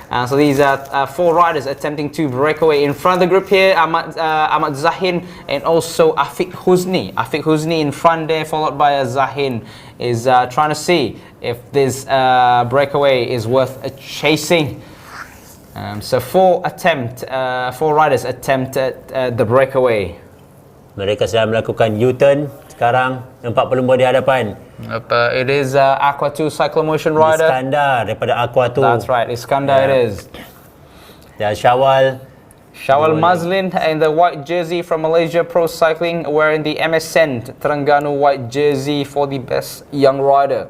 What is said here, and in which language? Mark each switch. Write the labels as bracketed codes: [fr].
[en] So these are 4 riders attempting to break away. In front of the group here, Ahmad Zahin and also Afiq Huzni. Afiq Huzni in front there, followed by Zahin, is trying to see if this breakaway is worth chasing. So 4 riders attempted the breakaway. [ms] Mereka sedang melakukan U-turn sekarang. 4 pelumba di hadapan. [en] It is Aqua 2 Cyclomotion rider. [ms] Iskandar daripada Aqua 2. [en] That's right, Iskandar it is. [ms] Dan Shawal [en] Mazlin in the white jersey from Malaysia Pro Cycling, wearing the MSN Terengganu white jersey for the best young rider.